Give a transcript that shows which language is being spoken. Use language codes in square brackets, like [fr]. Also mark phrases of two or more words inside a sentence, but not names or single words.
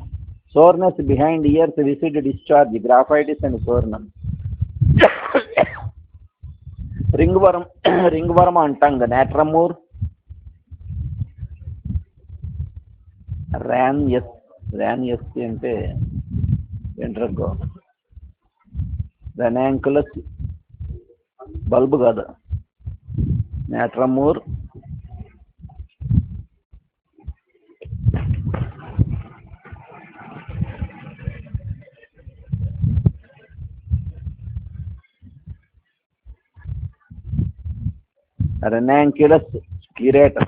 [en] Soreness behind ears, viscid discharge, graphitis and soreness. Ringworm, ringworm on tongue, natramur. ran yes [te] అంటే ఏంట్రగో ranunculus బల్బ్ కాదు natramur ranunculus scleratus.